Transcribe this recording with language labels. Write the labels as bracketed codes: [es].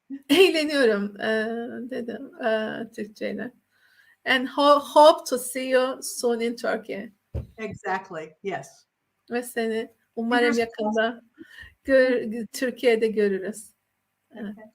[tr] Eğleniyorum dedim Türkçeyle. [en] And hope to see you soon in Turkey. Exactly, yes. [tr] Ve seni umarım yakında Türkiye'de görürüz. Evet.